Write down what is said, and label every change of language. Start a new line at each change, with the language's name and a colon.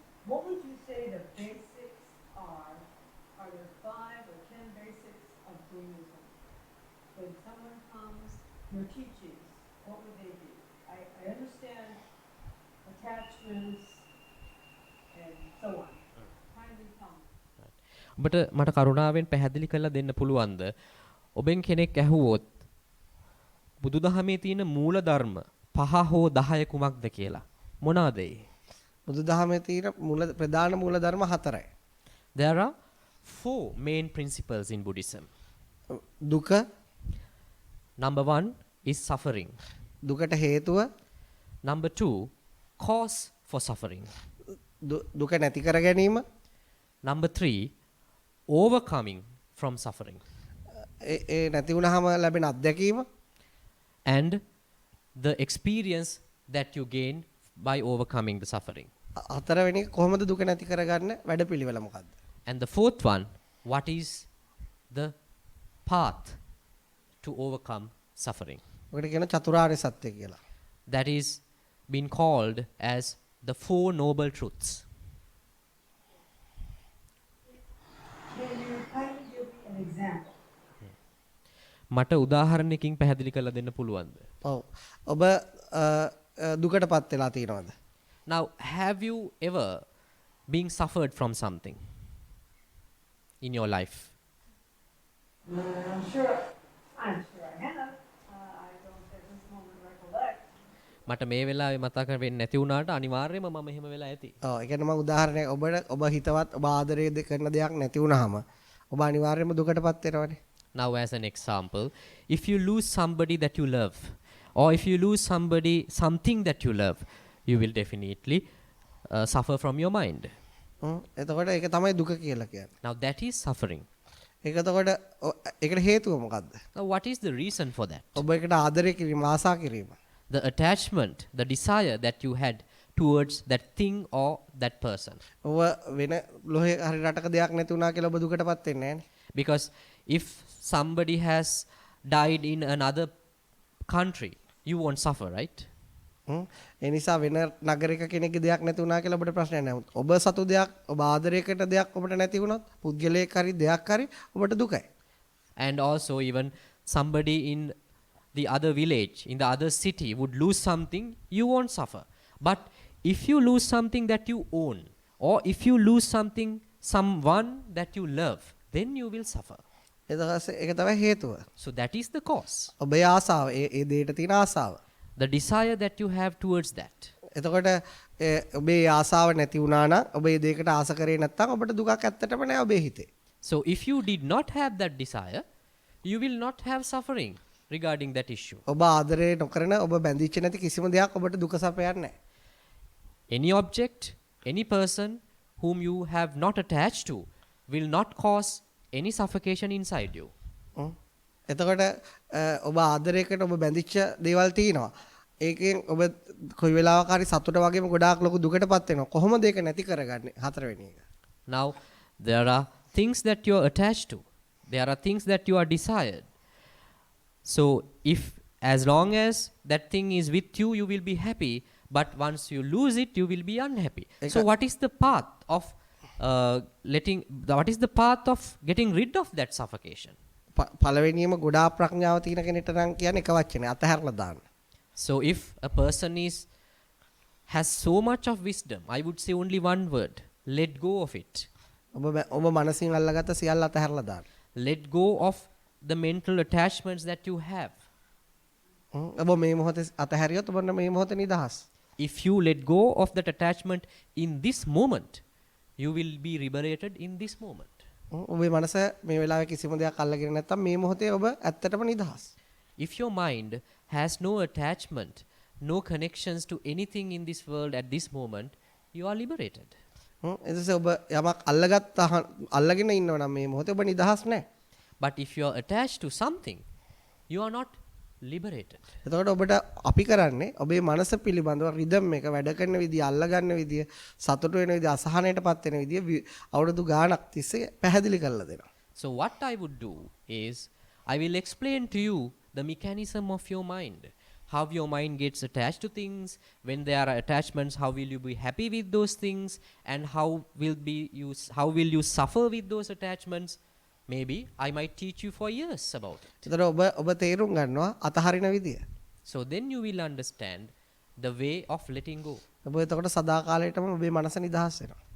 English: What would you say the basics are? Are there 5 or 10 basics of Buddhism? When someone comes, your teachings, what would they be? I understand attachments and so on. Kindly come.
Sinhala: ඔබට මට කරුණාවෙන් පැහැදිලි කරලා දෙන්න පුළුවන්ද? ඔබෙන් කෙනෙක් ඇහුවොත් බුදුදහමේ තියෙන මූල ධර්ම 5 හෝ 10 කුමක්ද කියලා. මොනවාද ඒ? බුදුදහමේ තියෙන ප්‍රධාන මූල ධර්ම 4යි.
English: There are 4 main principles in Buddhism.
Sinhala: දුක,
English: Number 1 is suffering.
Sinhala: දුකට හේතුව,
English: Number 2, cause for suffering.
Sinhala: දුක නැති කර ගැනීම,
English: Number 3, overcoming from suffering.
Sinhala: ඒ නැති වුනහම ලැබෙන අත්දැකීම,
English: And the experience that you gain by overcoming the suffering.
Sinhala: හතරවෙනි එක කොහොමද දුක නැති කරගන්න වැඩපිළිවෙල මොකක්ද?
English: And the fourth one, what is the path to overcome suffering?
Sinhala: ඔකට කියන චතුරාර්ය සත්‍ය කියලා.
English: That is been called as the 4 noble truths. Can you kindly give me an example?
Sinhala: මට උදාහරණයකින් පැහැදිලි කරලා දෙන්න පුළුවන්ද? ඔව්. ඔබ දුකටපත් වෙලා තියෙනවද?
English: Now, have you ever been suffered from something in your life? I'm sure I have. I don't at this moment recollect.
Sinhala: මට මේ වෙලාවේ මතක වෙන්නේ නැති වුණාට අනිවාර්යයෙන්ම මම එහෙම වෙලා ඇති. ඔව්. ඒ කියන්නේ මම උදාහරණයක් ඔබ හිතවත් ඔබ ආදරය කරන දෙයක් නැති වුනහම ඔබ අනිවාර්යයෙන්ම දුකටපත් වෙනවනේ.
English: Now, as an example, if you lose somebody that you love, or if you lose something that you love, you will definitely suffer from your mind.
Sinhala: එතකොට ඒක තමයි දුක කියලා කියන්නේ.
English: Now, that is suffering.
Sinhala: ඒක එතකොට ඒකට හේතුව මොකද්ද?
English: Now, what is the reason for that?
Sinhala: ඔබ ඒකට ආදරය කිරීම, ආසා කිරීම.
English: The attachment, the desire that you had towards that thing or that person.
Sinhala: ඔබ වෙන ලෝහේ හරි රටක දෙයක් නැති වුණා කියලා ඔබ දුකටපත් වෙන්නේ නැහැනේ.
English: Because if somebody has died in another country, you won't suffer, right?
Sinhala: ඒ නිසා වෙන නගරයක කෙනෙක්ගේ දෙයක් නැති වුණා කියලා ඔබට ප්‍රශ්නයක් නැහැ. ඔබ සතු දෙයක්, ඔබ ආදරය කරන දෙයක් ඔබට නැති වුණොත්, පුද්ගලයෙක් හරි දෙයක් හරි ඔබට දුකයි.
English: And also even somebody in the other village, in the other city would lose something, you won't suffer. But if you lose something that you own, or if you lose someone that you love, then you will suffer.
Sinhala: ඒක තමයි හේතුව.
English: So that is the cause.
Sinhala: ඔබේ ආසාව ඒ දේට තියෙන ආසාව.
English: The desire that you have towards that.
Sinhala: එතකොට ඔබේ ආසාව නැති වුණා නම් ඔබේ දේකට ආස කරේ නැත්නම් ඔබට දුකක් ඇත්තටම නැහැ ඔබේ හිතේ.
English: So if you did not have that desire, you will not have suffering regarding that issue.
Sinhala: ඔබ ආදරේ නොකරන ඔබ බැඳිච්ච නැති කිසිම දෙයක් ඔබට දුක සපයන්නේ නැහැ.
English: Any object, any person whom you have not attached to will not cause any suffocation inside you.
Sinhala: එතකොට ඔබ ආදරය කරන ඔබ බැඳිච්ච දේවල් තියෙනවා. ඒකෙන් ඔබ කොයි වෙලාවක හරි සතුට වගේම ගොඩාක් ලොකු දුකටපත් වෙනවා. කොහොමද ඒක නැති කරගන්නේ? හතරවෙනි එක.
English: Now, there are things that you are attached to. There are things that you are desired. So, if as long as that thing is with you, you will be happy. But once you lose it, you will be unhappy. So, what is the path of what is the path of getting rid of that suffocation?
Sinhala: පළවෙනියම ගොඩාක් ප්‍රඥාව තියෙන කෙනෙක්ට නම් කියන්නේ එක වචනේ අතහැරලා දාන්න.
English: So, if a person has so much of wisdom, I would say only one word: let go of it.
Sinhala: ඔබ මනසින් අල්ලගත්ත සියල්ල අතහැරලා දාන්න.
English: Let go of the mental attachments that you have.
Sinhala: ඔබ මේ මොහොතේ අතහැරියොත් ඔබ මේ මොහොතේ නිදහස්.
English: If you let go of that attachment in this moment, you will be liberated in this moment.
Sinhala: ඔබේ මනස මේ වෙලාවේ කිසිම දෙයක් අල්ලගෙන නැත්නම් මේ මොහොතේ ඔබ ඇත්තටම නිදහස්.
English: If your mind has no attachment, no connections to anything in this world at this moment, you are liberated.
Sinhala: එතකොට ඔබ යමක් අල්ලගෙන ඉන්නවා නම් මේ මොහොතේ ඔබ නිදහස් නැහැ.
English: But if you are attached to something, you are not liberated.
Sinhala: එතකොට ඔබට අපි කරන්නේ ඔබේ මනස පිළිබඳව රිද්ම් එක වැඩ කරන විදිය, අල්ලගන්න විදිය, සතුට වෙන විදිය, අසහනයටපත් වෙන විදිය අවුරුදු ගාණක් තිස්සේ පැහැදිලි කරලා දෙනවා.
English: So what I would do is I will explain to you the mechanism of your mind. How your mind gets attached to things. When there are attachments, how will you be happy with those things, and how will you suffer with those attachments? Maybe I might teach you for years about it.
Sinhala: එතකොට ඔබ තේරුම් ගන්නවා අතහරින විදිය.
English: So then you will understand the way of letting go.
Sinhala: ඔබ එතකොට සදාකාලයටම ඔබේ මනස නිදහස් වෙනවා.